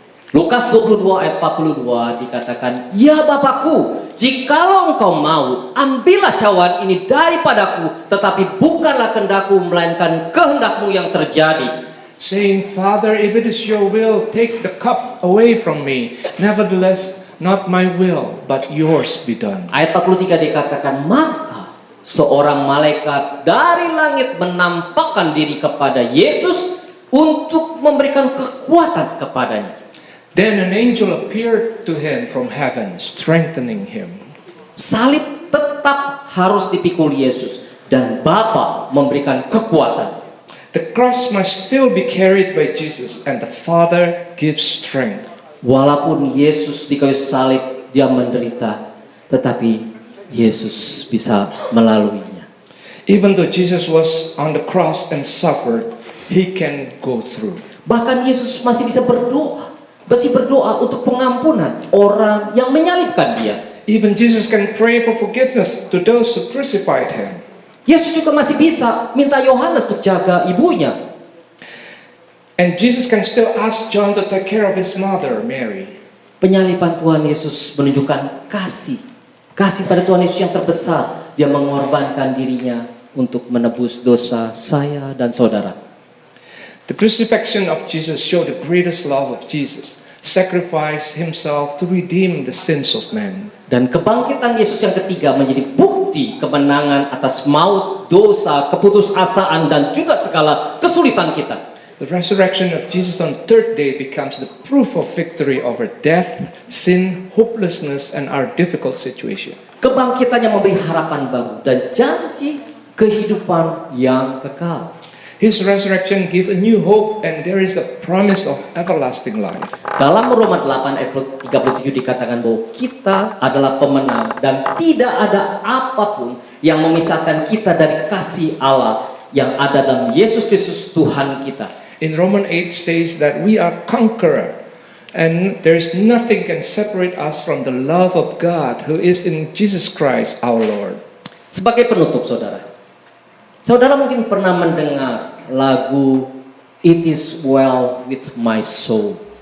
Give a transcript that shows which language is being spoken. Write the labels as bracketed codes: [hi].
[id] Lukas 22 ayat 42 dikatakan, ya Bapakku, jikalau engkau mau, ambillah cawan ini daripadaku, tetapi bukanlah kehendakku, melainkan kehendakmu yang terjadi. [en] Saying, Father, if it is your will, take the cup away from me. Nevertheless, not my will, but yours be done. [id] Ayat 43 dikatakan, maka seorang malaikat dari langit menampakkan diri kepada Yesus untuk memberikan kekuatan kepadanya. [en] Then an angel appeared to him from heaven, strengthening him. [id] Salib tetap harus dipikul Yesus dan Bapa memberikan kekuatan. [en] The cross must still be carried by Jesus, and the Father gives strength. [id] Walaupun Yesus di kayu salib dia menderita, tetapi Yesus bisa melaluinya. [en] Even though Jesus was on the cross and suffered, He can go through. [id] Bahkan Yesus masih bisa berdoa untuk pengampunan orang yang menyalibkan dia. [en] Even Jesus can pray for forgiveness to those who crucified Him. [id] Yesus juga masih bisa minta Yohanes untuk jaga ibunya. [en] And Jesus can still ask John to take care of his mother, Mary. [id] Penyaliban Tuhan Yesus menunjukkan kasih pada Tuhan Yesus yang terbesar. Dia mengorbankan dirinya untuk menebus dosa saya dan saudara. [en] The crucifixion of Jesus showed the greatest love of Jesus, sacrificed himself to redeem the sins of man. [id] Dan kebangkitan Yesus yang ketiga menjadi bukti kemenangan atas maut, dosa, keputusasaan, dan juga segala kesulitan kita. [en] The resurrection of Jesus on third day becomes the proof of victory over death, sin, hopelessness, and our difficult situation. [id] Kebangkitannya memberi harapan baru dan janji kehidupan yang kekal. [en] His resurrection gives a new hope, and there is a promise of everlasting life. [id] Dalam Roma 8 ayat 37 dikatakan bahwa kita adalah pemenang dan tidak ada apapun yang memisahkan kita dari kasih Allah yang ada dalam Yesus Kristus Tuhan kita. [en] In Romans 8 says that we are conqueror, and there is nothing can separate us from the love of God who is in Jesus Christ our Lord. [id] Sebagai penutup saudara mungkin pernah mendengar lagu It Is Well With My Soul.